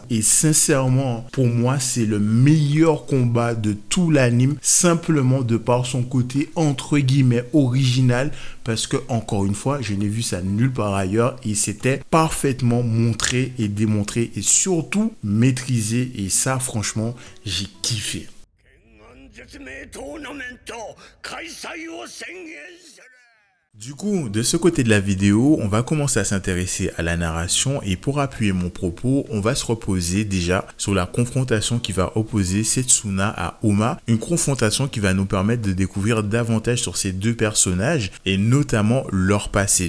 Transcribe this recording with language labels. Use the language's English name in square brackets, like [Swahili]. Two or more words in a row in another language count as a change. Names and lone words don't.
[French] Et sincèrement, pour moi, c'est le meilleur combat de tout l'anime, simplement de par son côté entre guillemets original, parce que encore une fois, je n'ai vu ça nulle part ailleurs et c'était parfaitement montré et démontré et surtout maîtrisé, et ça franchement, j'ai kiffé. [Japanese] 絶命トーナメント開催を宣言する。 [French] Du coup, de ce côté de la vidéo, on va commencer à s'intéresser à la narration, et pour appuyer mon propos, on va se reposer déjà sur la confrontation qui va opposer Setsuna à Oma, une confrontation qui va nous permettre de découvrir davantage sur ces deux personnages et notamment leur passé.